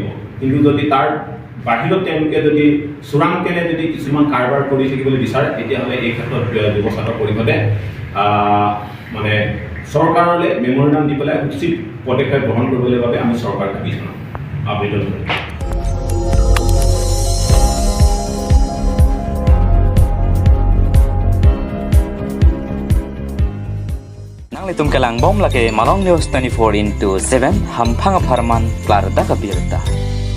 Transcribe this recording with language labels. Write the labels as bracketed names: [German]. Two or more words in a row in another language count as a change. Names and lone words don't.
[Assamese] কিন্তু যদি তাৰ বাহিৰত তেওঁলোকে যদি চোৰাংকেনে যদি কিছুমান কাৰবাৰ কৰি থাকিবলৈ বিচাৰে, তেতিয়াহ'লে এই ক্ষেত্ৰত যুৱ ছাত্ৰ পৰিষদে মানে চৰকাৰলৈ মেমৰেণ্ডাম দি পেলাই উচিত পদক্ষেপ গ্ৰহণ কৰিবলৈ বাবে আমি চৰকাৰক দাবী জনাম, আবেদন কৰিম। [Karbi] Itum kelang bom lake Malong News 24/7 hampang farman klar da kabirta.